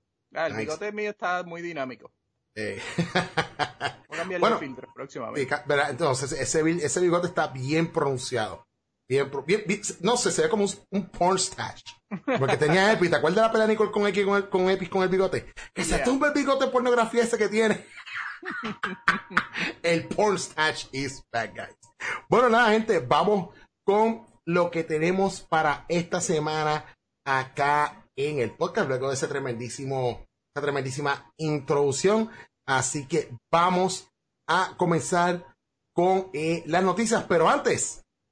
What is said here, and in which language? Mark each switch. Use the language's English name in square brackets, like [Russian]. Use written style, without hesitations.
[Spanish] Ya, el bigote mío está muy dinámico. Voy a cambiar el filtro próximamente. ¿Verdad? Entonces, ese bigote está bien pronunciado. Se ve como un [English] porn stash. [Spanish] Porque tenía Epi, ¿te acuerdas de la pelea de Nicole con Epi con el bigote? Que se tumba el bigote pornografía ese que tiene. [English] El porn stash is back, guys. [Spanish] Bueno, nada, gente, vamos con lo que tenemos para esta semana acá en el podcast, luego de ese tremendísimo, esa tremendísima introducción. Así que vamos a comenzar con las noticias, pero antes.